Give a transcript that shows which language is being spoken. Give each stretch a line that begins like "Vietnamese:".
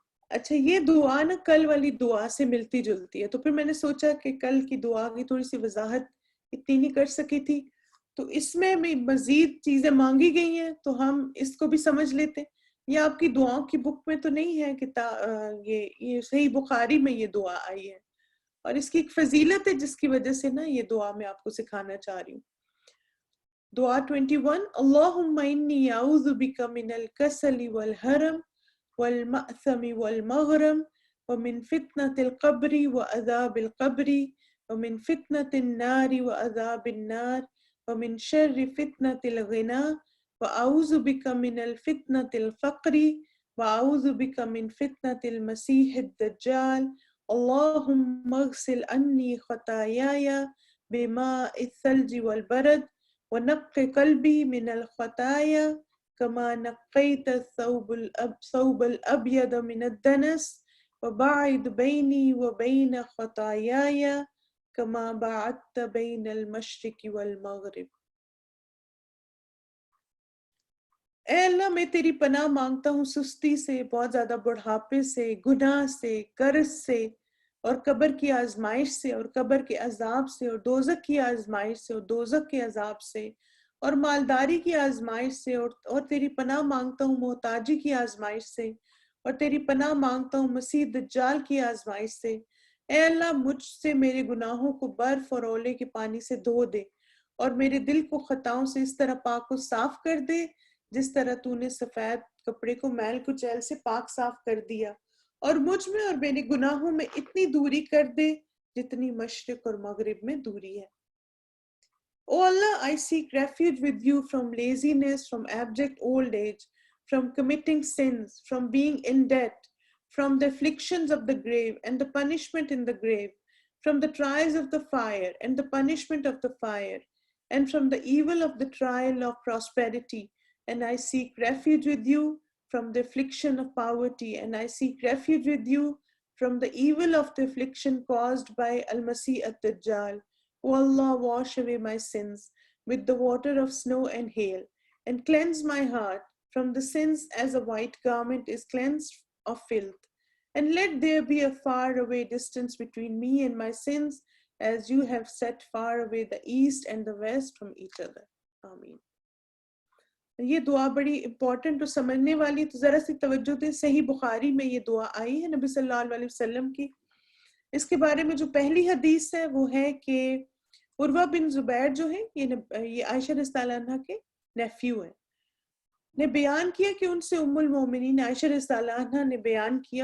Urdu: اچھا یہ دعا نا کل والی دعا سے ملتی جلتی ہے تو پھر میں نے سوچا کہ کل کی دعا کی تھوڑی سی وضاحت اتنی نہیں کر سکی تھی تو اس میں مزید چیزیں مانگی گئی ہیں تو ہم اس کو بھی سمجھ لیتے. یہ آپ کی دعاؤں کی بک میں تو نہیں ہے کہ یہ صحیح بخاری میں یہ دعا آئی ہے اور اس کی ایک فضیلت ہے جس کی وجہ سے نا یہ دعا میں آپ کو سکھانا چاہ رہی ہوں.
Arabic: دعا 21 اللہم انی اعوذ بک من الکسل والحرم والمأثم والمغرم ومن فتنة القبر وعذاب القبر ومن فتنة النار وعذاب النار ومن شر فتنة الغنا وأعوذ بك من الفتنة الفقر وأعوذ بك من فتنة المسيح الدجال اللهم اغسل عني خطاياي بماء الثلج والبرد ونقِ قلبي من الخطايا كما نقيت الثوب الأبيض من الدنس وباعد بيني وبين خطاياي كما باعدت بين المشرق والمغرب.
Urdu: اے اللہ میں تیری پناہ مانگتا ہوں سستی سے بہت زیادہ بڑھاپے سے گناہ سے قرض سے اور قبر کی آزمائش سے اور قبر کے عذاب سے اور دوزخ کی آزمائش سے اور دوزخ کے عذاب سے اور مالداری کی آزمائش سے اور تیری پناہ مانگتا ہوں محتاجی کی آزمائش سے اور تیری پناہ مانگتا ہوں مسیح دجال کی آزمائش سے. اے اللہ مجھ سے میرے گناہوں کو برف اور اولے کے پانی سے دھو دے اور میرے دل کو خطاؤں سے اس طرح پاک و صاف کر دے جس طرح تو نے سفید کپڑے کو میل کچیل سے پاک صاف کر دیا اور مجھ میں اور میرے گناہوں میں اتنی دوری کر دے جتنی مشرق اور مغرب میں دوری ہے.
English: Oh Allah, I seek refuge with you from laziness, from abject old age, from committing sins, from being in debt, from the afflictions of the grave and the punishment in the grave, from the trials of the fire and the punishment of the fire, and from the evil of the trial of prosperity. And I seek refuge with you from the affliction of poverty, and I seek refuge with you from the evil of the affliction caused by Al-Masih ad-Dajjal. O Allah, wash away my sins with the water of snow and hail, and cleanse my heart from the sins as a white garment is cleansed of filth. And let there be a far away distance between me and my sins, as you have set far away the east and the west from each other. Ameen.
Urdu: یہ دعا بڑی important اور سمجھنے والی تو ذرا سی توجہ دیں. صحیح بخاری میں یہ دعا آئی ہے نبی صلی اللہ علیہ وسلم کی. اس کے بارے میں جو پہلی حدیث ہے وہ ہے کہ عروہ بن زبیر جو ہیں یہ عائشہ رضی اللہ عنہا کے نیفیو ہیں نے بیان کیا کہ ان سے ام المومنین عائشہ رضی اللہ عنہا نے بیان کیا.